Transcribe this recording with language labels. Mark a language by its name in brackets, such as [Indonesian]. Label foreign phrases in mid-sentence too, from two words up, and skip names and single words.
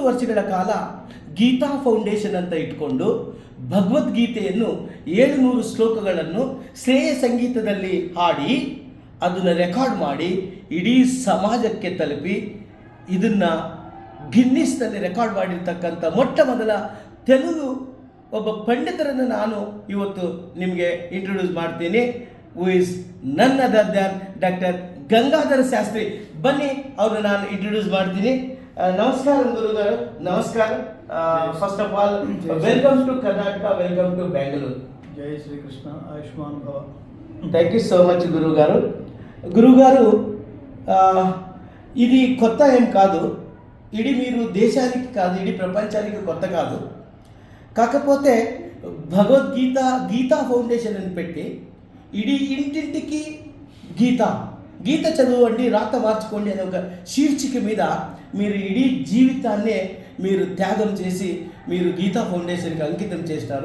[Kannada] ವರ್ಷಗಳ ಕಾಲ ಗೀತಾ ಫೌಂಡೇಶನ್ ಅಂತ ಇಟ್ಕೊಂಡು ಭಗವದ್ಗೀತೆಯನ್ನು 700 ಶ್ಲೋಕಗಳನ್ನು ಶ್ರೇಯ ಸಂಗೀತದಲ್ಲಿ ಹಾಡಿ ಅದನ್ನು ರೆಕಾರ್ಡ್ ಮಾಡಿ ಇಡೀ ಸಮಾಜಕ್ಕೆ ತಲುಪಿ ಇದನ್ನು ಗಿನ್ನಿಸ್ನಲ್ಲಿ ರೆಕಾರ್ಡ್ ಮಾಡಿರ್ತಕ್ಕಂಥ ಮೊಟ್ಟ ಮೊದಲ ತೆಲುಗು ಒಬ್ಬ ಪಂಡಿತರನ್ನು ನಾನು ಇವತ್ತು ನಿಮಗೆ ಇಂಟ್ರೊಡ್ಯೂಸ್ ಮಾಡ್ತೀನಿ. [English] Who is none other than Doctor ಗಂಗಾಧರ ಶಾಸ್ತ್ರಿ. [Kannada] ಬನ್ನಿ, ಅವ್ರನ್ನ ನಾನು ಇಂಟ್ರೊಡ್ಯೂಸ್ ಮಾಡ್ತೀನಿ. ನಮಸ್ಕಾರ ಗುರುಗಾರು, ನಮಸ್ಕಾರ. [English] First of all, welcome to Karnataka, welcome to Bengaluru. [Telugu] జై శ్రీకృష్ణ, ఆయుష్మాన్ భవ. [English] Thank you so much గురుగారు. [Telugu] ఇది కొత్త ఏం కాదు, ఇది మీరు దేశానికి కాదు, ఇది ప్రపంచానికి కొత్త కాదు. కాకపోతే గీతా ఫౌండేషన్ అని పెట్టి ఇది ఇంటింటికి గీత చదవండి, రాత మార్చుకోండి అనే ఒక శీర్షిక మీద మీరు ఇడీ జీవితాన్నే మీరు త్యాగం చేసి మీరు గీతా ఫౌండేషన్కి అంకితం చేస్తారు.